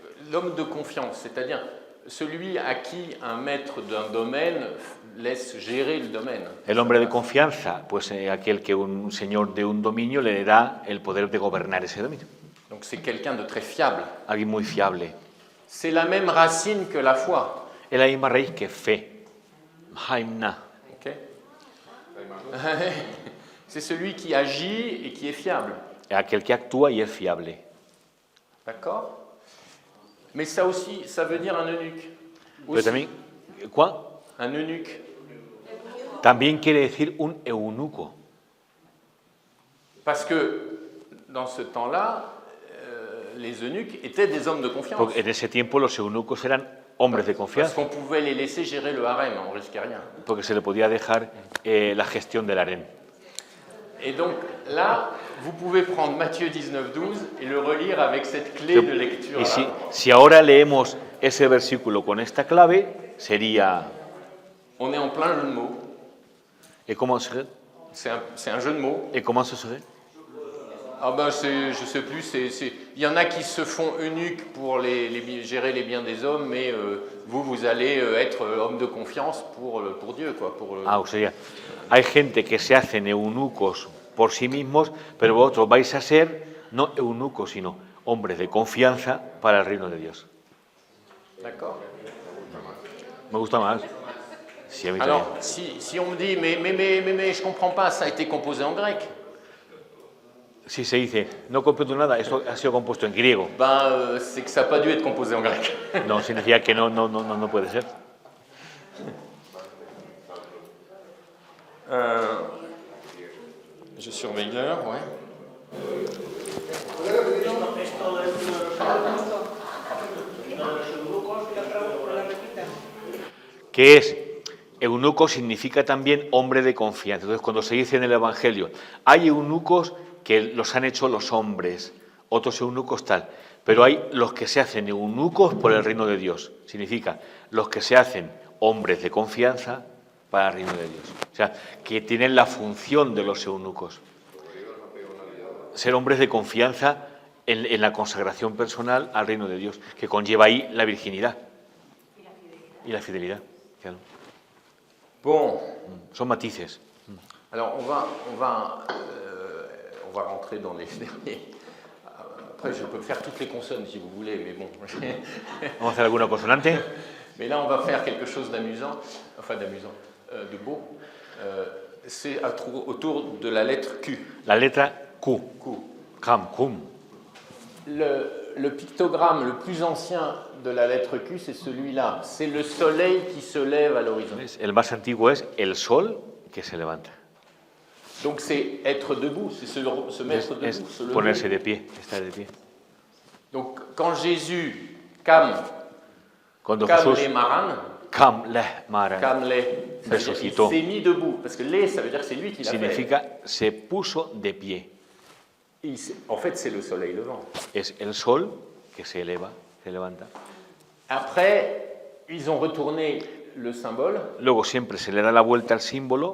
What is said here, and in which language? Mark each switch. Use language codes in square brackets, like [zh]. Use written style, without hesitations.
[fr] L'homme de confiance, c'est-à-dire celui à qui un maître d'un domaine laisse gérer le domaine. [es] el hombre de confianza, pues aquel que un señor de un dominio le da el poder de gobernar ese dominio. [fr] Donc c'est quelqu'un de très fiable. [es] Alguien muy fiable. [fr] C'est la même racine que la foi. [es] Es la misma raíz que fe. Haimna. Ok. [fr] C'est celui qui agit et qui est fiable. [es] Aquel que actúa y es fiable. [fr] D'accord? Mais ça aussi, ça veut dire un eunuque. [es] Pero [fr] Aussi, [es] también, ¿cuál? [fr] un eunuque. [es] También quiere decir un eunuco. [fr] Parce que dans ce temps-là, les eunuques étaient des hommes de confiance. [es] Porque en ese tiempo los eunucos eran hombres de [fr] Parce [es] confianza, [fr] qu'on pouvait les laisser gérer le harem, on risquait rien. [es] porque se le podía dejar la gestión del harén. [fr] Et donc là, vous pouvez prendre Matthieu 19-12 et le relire avec cette clé de lecture. [es] Y si ahora leemos ese versículo con esta clave, sería... [fr] On est en plein jeu de mots. [es] ¿Y cómo se [fr] C'est un jeu de mots. [es] ¿Y cómo se serait? [fr] Ah ben je sais plus, il y en a qui se font eunuques pour gérer les biens des hommes, mais vous allez être homme de confiance pour Dieu, quoi. [es] O sea, hay gente que se hacen eunucos por sí mismos, pero vosotros vais a ser no eunucos, sino hombres de confianza para el reino de Dios. [fr] D'accord. [es] Me gusta más. Sí, a mí [fr] Alors, [es] también. [fr] si on me dit, mais je comprends pas, ça a été composé en grec. [es] Si se dice, no comprendo nada, esto ha sido compuesto en griego. [fr] Ben, c'est que ça n'a pas dû être composé en grec. [es] No, significa que no puede ser. [fr] Je surveille l'heure, ouais. [es] ¿Qué es? Eunuco significa también hombre de confianza. Entonces, cuando se dice en el Evangelio, hay eunucos que los han hecho los hombres, otros eunucos tal, pero hay los que se hacen eunucos por el reino de Dios. Significa los que se hacen hombres de confianza para el reino de Dios. O sea, que tienen la función de los eunucos. Ser hombres de confianza en la consagración personal al reino de Dios, que conlleva ahí la virginidad y la fidelidad. Claro. [fr] Bon. [es] Son matices. [fr] Alors, on va rentrer dans les derniers. Après, je peux faire toutes les consonnes si vous voulez, mais bon. [es] Vamos a hacer alguna consonante. [fr] Mais là, on va faire quelque chose d'amusant, de beau. C'est autour de la lettre Q. [es] La letra Q. Cum. [fr] Le pictogramme le plus ancien de la lettre Q, c'est celui-là. C'est le soleil qui se lève à l'horizon. [es] El más antiguo es el sol que se levanta. [fr] Donc c'est être debout, c'est se mettre debout, [es] Es [fr] se lever. [es] ponerse de pie, estar de pie. [fr] Donc quand Jésus cam [es] Cuando Jesús [fr] les maran, cam leh mara cam les, ça veut dire [es] resucitó, [fr] il s'est mis debout, parce que les, ça veut dire que c'est lui qui l'a fait. [es] significa se puso de pie. [fr] En fait, c'est le soleil levant. [es] Es el sol que se eleva, se levanta. [fr] Après, ils ont retourné le symbole [es] Luego siempre se le da la vuelta al símbolo